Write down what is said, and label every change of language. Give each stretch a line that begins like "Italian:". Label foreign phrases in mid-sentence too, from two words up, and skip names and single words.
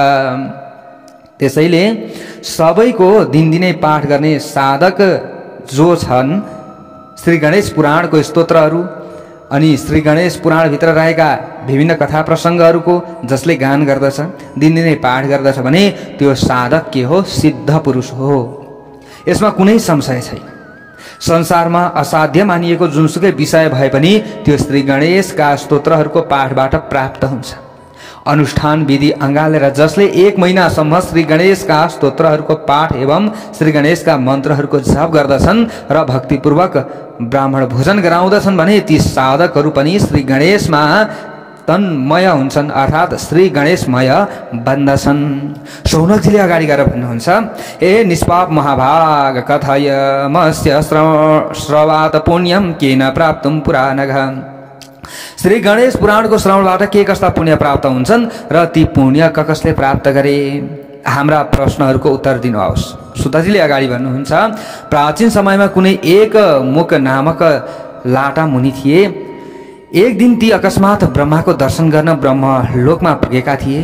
Nepali: त्यसैले सबैको दिनदिनै पाठ गर्ने साधक जो छन् श्री गणेश पुराणको स्तोत्रहरू अनि श्री गणेश पुराणभित्र रहेका विभिन्न कथा प्रसङ्गहरूको जसले गान गर्दछ, दिनदिनै पाठ गर्दछ भने त्यो साधक के हो? सिद्ध पुरुष हो। यसमा कुनै संशय छैन। संसारमा असाध्य मानिएको जुनसुकै विषय भए पनि त्यो श्री गणेशका स्तोत्रहरूको पाठबाट प्राप्त हुन्छ। अनुष्ठान विधि अँगालेर जसले 1 महिनासम्म श्री गणेशका स्तोत्रहरूको पाठ एवं श्री गणेशका मन्त्रहरूको जप गर्दछन् र भक्तिपूर्वक ब्राह्मण भोजन गराउँदछन् भने ती साधकहरू पनि श्री गणेशमा तन्मय हुन्छन्, अर्थात् श्री गणेशमय बन्दछन्। शौनकजीले अगाडि गएर भन्नुहुन्छ, ए
Sanskrit: निष्पाप महाभाग कथयमस्य श्रवात पुण्यम केन प्राप्तुं पुराणः।
Nepali: श्री गणेश पुराणको श्रवणबाट के कस्ता पुण्य प्राप्त हुन्छन् र ती पुण्य कसले प्राप्त गरे? हाम्रा प्रश्नहरूको उत्तर दिनुहोस्। सुतजीले अगाडि भन्नुहुन्छ, प्राचीन समयमा कुनै एक मुख नामक लाटा मुनि थिए। एक दिन ती अकस्मात ब्रह्माको दर्शन गर्न ब्रह्मलोकमा पुगेका थिए।